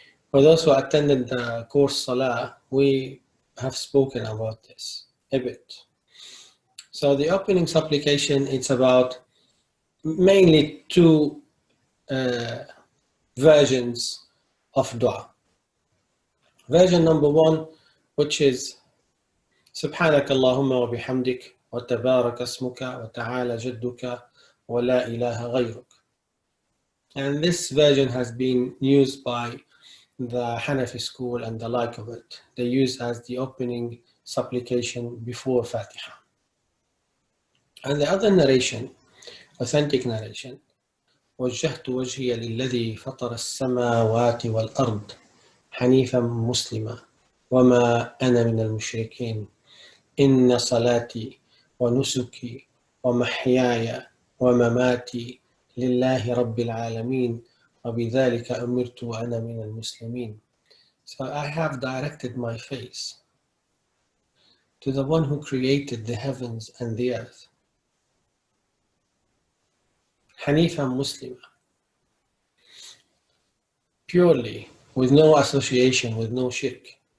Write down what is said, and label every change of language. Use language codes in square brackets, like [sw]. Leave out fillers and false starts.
[en] For those who attended the course salah, we have spoken about this a bit. So the opening supplication, it's about mainly two versions of dua. Version number one, which is [ar] سبحانك اللهم وبحمدك وتبارك اسمك وتعالى جدك ولا إله غيرك. [en] And this version has been used by the Hanafi school and the like of it. They use as the opening supplication before Fatiha. And the other narration, authentic narration, [ar] وجهت وجهي للذي فطر السماوات والأرض حنيفا مسلما وما أنا من المشركين إن صلاتي ونسكي ومحياي ومماتي لله رب العالمين وبذلك أمرت وأنا من المسلمين. [en] So I have directed my face to the one who created the heavens and the earth. [ar] حنيفا مسلما, [en] purely, with no association, with no shirk.